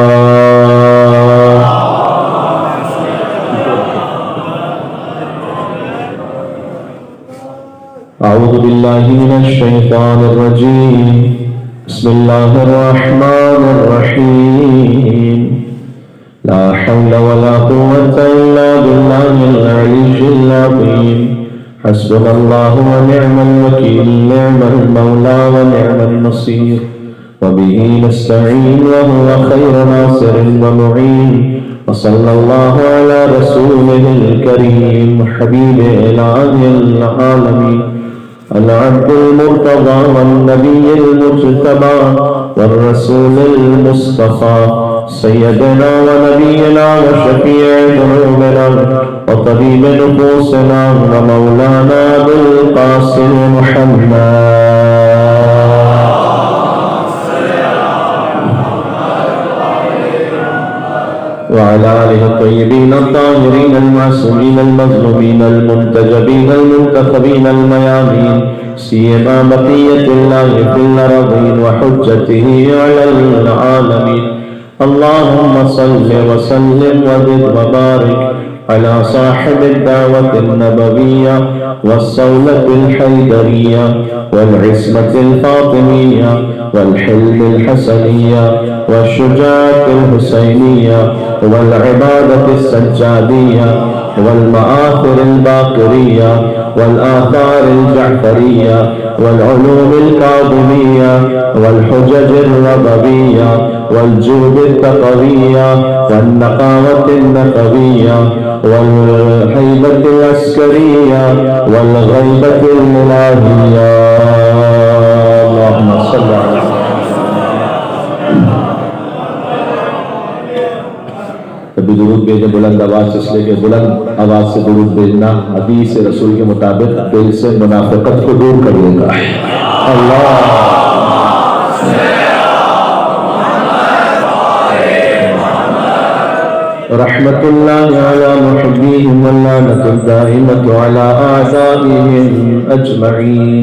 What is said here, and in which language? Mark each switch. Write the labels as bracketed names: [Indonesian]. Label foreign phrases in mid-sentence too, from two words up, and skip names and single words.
[Arabic] أعوذ بالله من الشيطان الرجيم. بسم الله الرحمن الرحيم. لا حول ولا قوة إلا بالله العلي العظيم. حسبنا الله ونعم الوكيل، نعم المولى ونعم النصير. وبه نستعين وهو خير ناصر ومعين. وصلى الله على رسوله الكريم حبيب العالمين العبد المرتضى والنبي المجتبى والرسول المصطفى سيدنا ونبينا وشفيع ذنوبنا وطبيب نفوسنا ومولانا أبو القاسم محمد وعلى آله الطيبين الطاهرين المعصومين المظلومين المنتجبين المنتخبين الميامين سيما بقية الله في الأرضين وحجته على العالمين. اللهم صل وسلم وزد وبارك على صاحب الدعوة النبوية والصولة الحيدرية والعصمة الفاطمية والحلم الحسنية والشجاعة الحسينية والعبادة السجادية والمآثر الباقرية والآثار الجعفرية والعلوم الكاظمية والحجج الرضوية والجود التقوية والنقاوة النقوية والهيبة العسكرية والغيبة الإلهية. اللهم صل على [Urdu] کبھی درود بھیجے بلند آواز سے، اس لیے کہ بلند آواز سے درود بھیجنا حدیث رسول کے مطابق دل سے منافقت کو دور کر دے گا. [Arabic] الله رحمة الله على محبيهم واللعنة الدائمة على أعدائهم أجمعين.